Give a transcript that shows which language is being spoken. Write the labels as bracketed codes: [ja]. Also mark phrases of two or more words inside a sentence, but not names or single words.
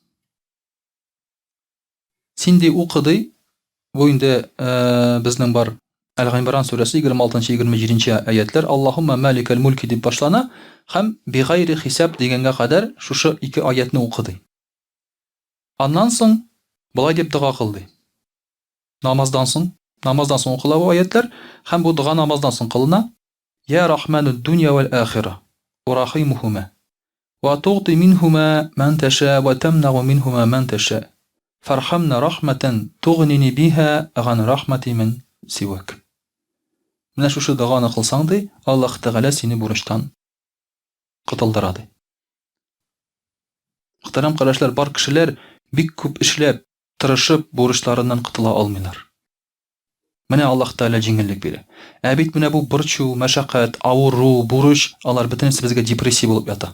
[tt] Син ди укыды, бу инде безнең бар Әл-Гимран сүрәсе 26-27 аятлар, [ar] اللهم مالك الملك [tt] дип башлана һәм [ar] بغير حساب [tt] дигәнгә кадәр шушы 2 аятны укыды. Аннан соң булай дип дуга кылды. Намаздан соң укыла бу аятлар һәм бу дуга намаздан соң кылына. [ar] يا رحمان الدنيا والآخرة ورحيمهما تعطي منهما من تشاء وتمنع منهما من تشاء. فارحمنا رحمة تغنيني بها عن رحمة من سواك. [tt] Менә шушы дуганы кылсаң ди, Аллаһ Тәгалә сине бурычтан кытылдыра ди. Мөхтәрәм кардәшләр, бар кешеләр бик күп эшләп, тырышып бурычларыннан кытыла алмыйлар. Менә Аллаһ Тәгалә җиңеллек бирә. Ә бит менә бу борчу, мәшәкать, авыру, бурыч, алар бөтенесе безгә депрессия булып ята.